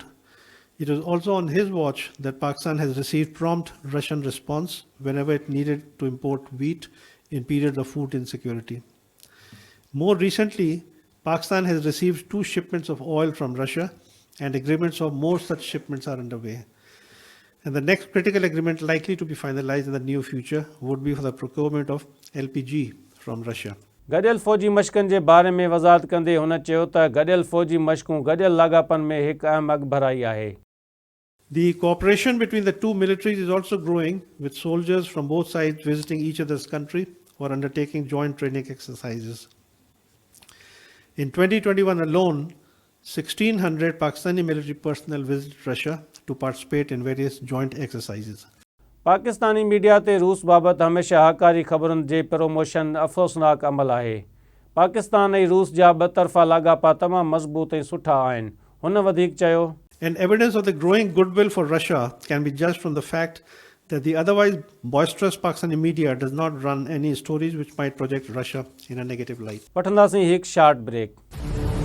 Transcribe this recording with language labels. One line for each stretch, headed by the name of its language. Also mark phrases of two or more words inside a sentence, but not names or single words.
English: It was also on his watch that Pakistan has received prompt Russian response whenever it needed to import wheat in periods of food insecurity. More recently, Pakistan has received 2 shipments of oil from Russia, and agreements of more such shipments are underway. And the next critical agreement likely to be finalized in the near future would be for the procurement of LPG from Russia.
Sindhi: गॾियल फ़ौजी मश्कनि जे बारे में वज़ाहत कंदे हुन चयो त गॾियल फ़ौजी मश्कूं गॾियल लाॻापन में हिकु अहम अॻभराई आहे.
English: The cooperation between the two militaries is also growing, with soldiers from both sides visiting each other's country or undertaking joint training exercises. In 2021 alone, 1,600 Pakistani military personnel visited Russia to participate in various joint exercises.
Sindhi: पाकिस्तानी मीडिया ते रूस बाबति हमेशह हकारी ख़बरुनि जे प्रमोशन अफ़सोसनाक अमल आहे. पाकिस्तान ऐं रूस जा ॿतरफ़ा लाॻापा तमामु मज़बूत ऐं सुठा आहिनि. हुन वधीक चयो,
English: And evidence of the growing goodwill for Russia can be judged from the fact that the otherwise boisterous Pakistani media does not run any stories which might project Russia in a negative light.
Sindhi: वठंदासीं हिकु
English: short break.